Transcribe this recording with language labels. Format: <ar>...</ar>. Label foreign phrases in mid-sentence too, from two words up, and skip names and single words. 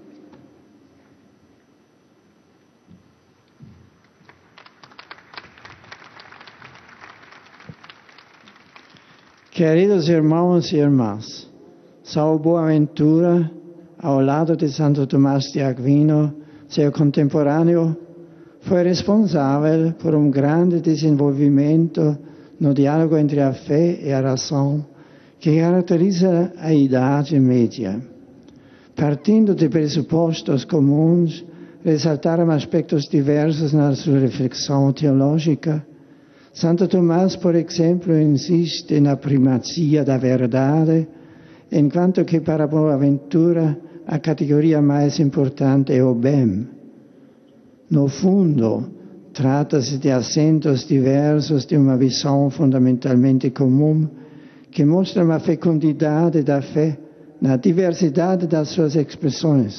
<pt>Queridos irmãos e irmãs, São Boaventura, ao lado de Santo Tomás de Aquino, seu contemporâneo, foi responsável por um grande desenvolvimento no diálogo entre a fé e a razão que caracteriza a Idade Média. Partindo de pressupostos comuns, ressaltaram aspectos diversos na sua reflexão teológica. Santo Tomás, por exemplo, insiste na primazia da verdade</pt> <it>in quanto che</it> <pt>para Boaventura a categoria mais importante é o bem. No fundo, trata-se de acentos diversos de uma visão fundamentalmente comum que mostra uma fecundidade da fé na diversidade das suas expressões.</pt>